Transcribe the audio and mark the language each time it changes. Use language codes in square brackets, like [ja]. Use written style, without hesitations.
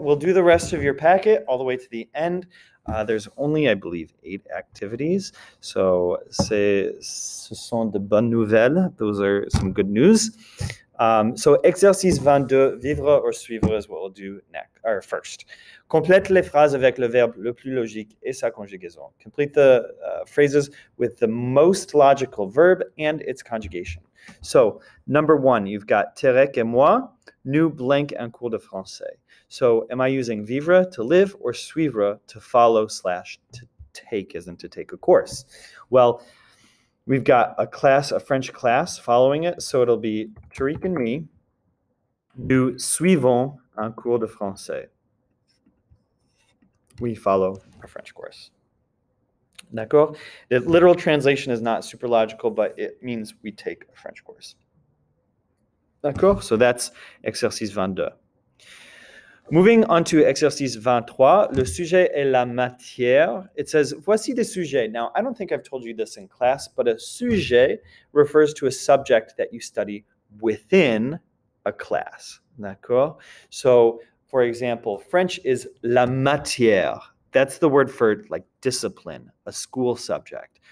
[en] We'll do the rest of your packet all the way to the end. There's only, I believe, 8 activities. [fr] So ce sont de bonnes nouvelles. [en] Those are some good news. So exercice 22, vivre or suivre is what we'll do next, or first. [fr] Complète les phrases avec le verbe le plus logique et sa conjugaison. [en] Complete the phrases with the most logical verb and its conjugation. So number 1, you've got [fr] Terek et moi, nous blank un cours de français. [en] So am I using vivre to live or suivre to follow / to take, as in to take a course? Well, we've got a French class following it. So it'll be Tariq and me. [fr] Nous suivons un cours de français. [en] We follow a French course. [fr] D'accord? [en] The literal translation is not super logical, but it means we take a French course. [fr] D'accord? [en] So that's exercice 22. Moving on to [fr] exercice 23, le sujet est la matière. [en] It says, [fr] voici des sujets. [en] Now, I don't think I've told you this in class, but a sujet refers to a subject that you study within a class. [fr] D'accord? [en] So, for example, French is la matière. That's the word for like discipline, a school subject.